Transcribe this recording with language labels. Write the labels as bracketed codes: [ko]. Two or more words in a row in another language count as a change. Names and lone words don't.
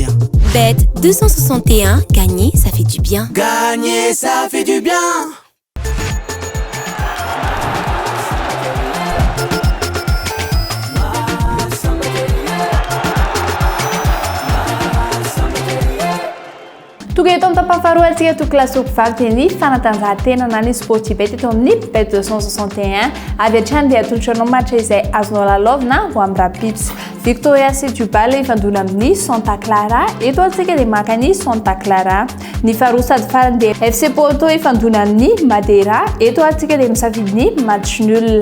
[fr] Bet 261, gagner, ça fait du bien. Gagner, ça fait du bien. [mg] Toga eto amin'ny tapafaharoa antsika tokolasoko vavy dia ny fanatanjahantena na ny sportivette eto amin'ny Bet 261 avy hatrany dia atolotra anao matra izay azonao lalaovina ho amin'ny rapitso. Victoria Setubal ifandona amin'ny Santa Clara eto antsika dia maka ny Santa Clara. Ny faharoa sady farany dia FC Porto ifandona amin'ny Madeira eto antsika dia misafidy ny [fr] match nul.